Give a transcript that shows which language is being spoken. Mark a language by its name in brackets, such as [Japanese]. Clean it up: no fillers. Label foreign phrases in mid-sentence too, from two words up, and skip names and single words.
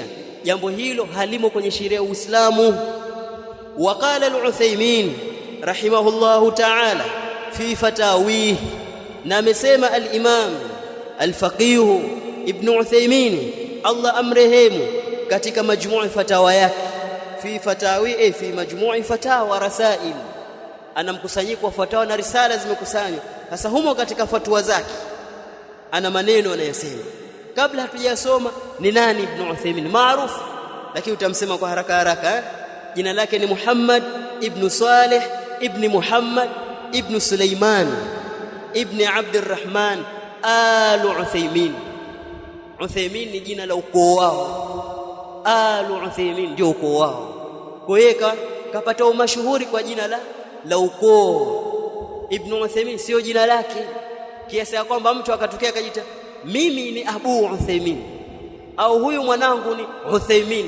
[Swahili] Jambo hilo halimo kwenye sheria ya Uislamu. [Arabic] وقال العثيمين رحمه الله تعالى في فتاويه, [Swahili] na amesema al-Imam al-Faqih Ibn Uthaymeen Allah amrehemu katika majmuu fatawa yake, [Arabic] في فتاوى في مجموع فتاوى رسائل, [Swahili] ana mkusanyiko wa fatawa na risala zimekusanywa. Sasa humo katika fatwa zake ana maneno anayosema. Kabla hatujasoma ni nani Ibn Uthaymeen, maarufu, lakini utamsema kwa haraka haraka. Jina lake ni Muhammad ibn Salih ibn Muhammad ibn Sulaiman ibn Abdurrahman al-Uthaymeen. Uthaymeen ni jina la ukoo wao, al-Uthaymeen ndio ukoo wao. Kwa hiyo kapata umashuhuri kwa jina la ukoo. Ibn Uthaymeen sio jina lake, kiasi ya kwamba mtu akatokea akajita mimi ni Abu Uthaymeen au huyu mwanangu ni Uthaymeen.